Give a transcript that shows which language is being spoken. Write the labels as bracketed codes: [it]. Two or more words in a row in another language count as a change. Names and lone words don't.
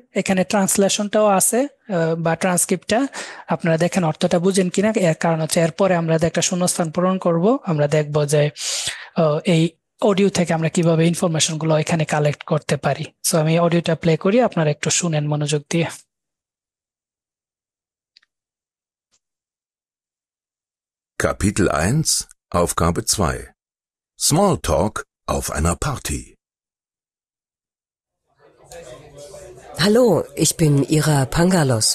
[bn] এখানে ট্রান্সলেশনটাও আছে বা ট্রান্সক্রিপ্টটা, আপনারা দেখেন অর্থটা বুঝেন কিনা। এর কারণ হচ্ছে এরপরে আমরা একটা শূন্যস্থান পূরণ করব, আমরা দেখবো যে এই অডিও থেকে আমরা কিভাবে ইনফরমেশন গুলো এখানে কালেক্ট করতে পারি। সো আমি অডিওটা প্লে করি, আপনারা একটু শুনেন মনোযোগ দিয়ে। [de] Kapitel 1, Aufgabe 2. Smalltalk auf einer Party. Hallo, ich bin Ira Pangalos.